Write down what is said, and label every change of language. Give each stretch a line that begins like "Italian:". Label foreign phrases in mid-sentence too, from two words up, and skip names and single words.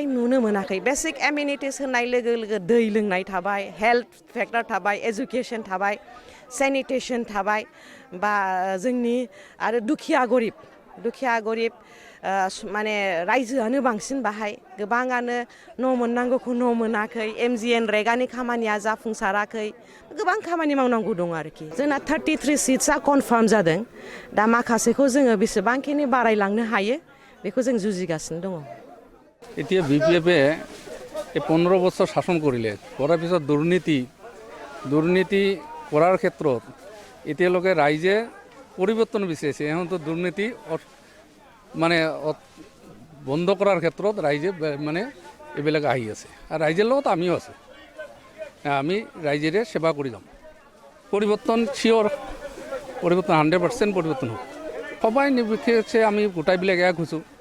Bodo: नुनो मोनाखै
English: basic amenities
Bodo: होननाय लोगो लोगो दै लोंनाय थाबाय
English: health factor
Bodo: थाबाय एजुकेशन थाबाय सेनिटेशन थाबाय बा जोंनि आरो दुखिया गरिब माने रायजोआनो बांसिन बाहाय गोबाङानो न' मोननांगौखौ न' मोनाखै MGN रेगानि खामानिया जाफुंसाराखै गोबां खामानि मावनांगौ दं आरोखि जोंना 33 सिट्सआ कनफार्म जादों दा माखासेखौ जोङो बेसेबांखिनि बारायलांनो हायो बेखौ जों जुजिगासिनो दङ
Assamese: এতিয়া BPF-এ 15 বছৰ শাসন কৰিলে কৰাৰ পিছত দুৰ্নীতি কৰাৰ ক্ষেত্ৰত এতিয়ালৈকে ৰাইজে পৰিৱৰ্তন বিচাৰিছে এহঁতো দুৰ্নীতি মানে বন্ধ কৰাৰ ক্ষেত্ৰত ৰাইজে মানে এইবিলাক আহি আছে আৰু ৰাইজৰ লগত আমিও আছোঁ আমি ৰাইজেৰে সেৱা কৰি যাম পৰিৱৰ্তন চিয়ৰ পৰিৱৰ্তন 100% পৰিৱৰ্তন হ'ব সবাই নিৰ্বিশেষে আমি গোটাইবিলাক এক হৈছোঁ